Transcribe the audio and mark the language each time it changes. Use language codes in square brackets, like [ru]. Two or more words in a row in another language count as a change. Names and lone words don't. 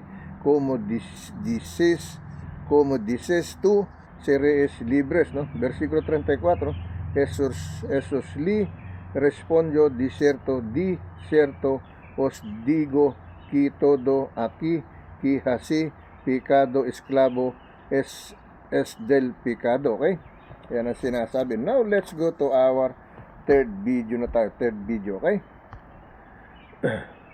[es] Como dices tú, seréis libres, ¿no? Versículo 34, Jesús le respondió, de cierto os digo que todo aquí que hace pecado, esclavo es del pecado, okay? [tl] Yan ang sinasabi. [en] Now, let's go to our third video [tl] na tayo. [en] Third video, okay?